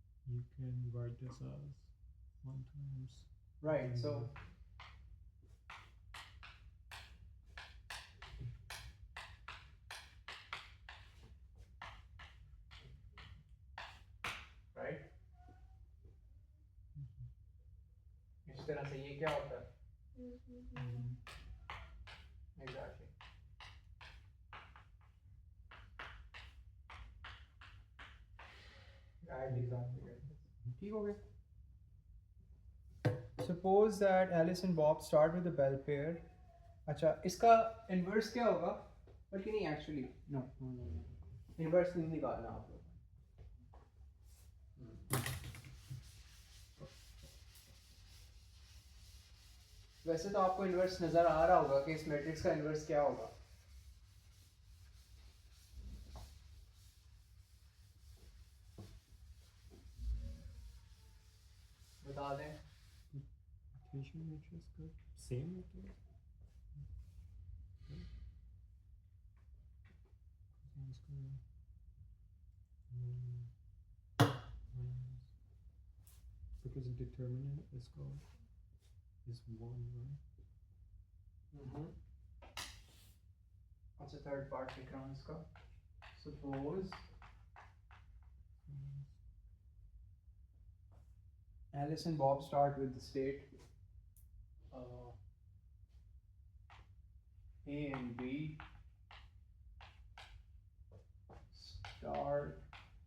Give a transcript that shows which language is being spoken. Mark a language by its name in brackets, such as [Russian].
[English] You can write this as 1 times. Right, so right, [Hindi] इस तरह से ये क्या होता है? [English] Exactly. Right, exactly. [Hindi] ठीक हो गया. [English] Suppose that Alice and Bob start with a bell pair. [Hindi] अच्छा, इसका inverse क्या होगा? बल्कि नहीं, [English] actually no, [Hindi] inverse नहीं निकालना आप लोग. वैसे तो आपको इन्वर्स नजर आ रहा होगा कि इस मैट्रिक्स का इन्वर्स क्या होगा. बता दें. Equation matrix का same होता है. [English] Cosine square. Because the determinant is called is 1, right? [Hindi] अच्छा, थर्ड पार्ट लिख रहा हूँ इसका. [English] Suppose Alice and Bob start with the state A and B start